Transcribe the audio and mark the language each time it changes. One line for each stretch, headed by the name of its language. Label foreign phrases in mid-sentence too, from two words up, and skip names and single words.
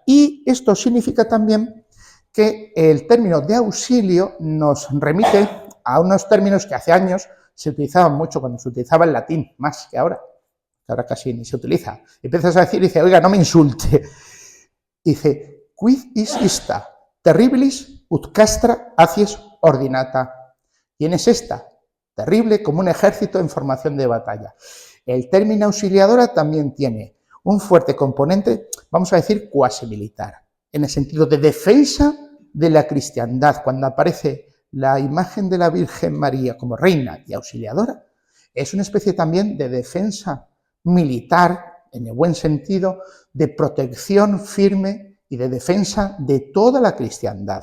Spanish: Y esto significa también que el término de auxilio nos remite a unos términos que hace años se utilizaban mucho, cuando se utilizaba el latín, más que ahora casi ni se utiliza. Empiezas a decir, dice, oiga, no me insulte. Dice,
Latin: quid is ista, terribilis ut castra hacies ordinata.
Spanish: ¿Quién es esta? Terrible como un ejército en formación de batalla. El término auxiliadora también tiene un fuerte componente, vamos a decir, cuasi militar, en el sentido de defensa de la cristiandad. Cuando aparece la imagen de la Virgen María como reina y auxiliadora, es una especie también de defensa militar, en el buen sentido, de protección firme y de defensa de toda la cristiandad.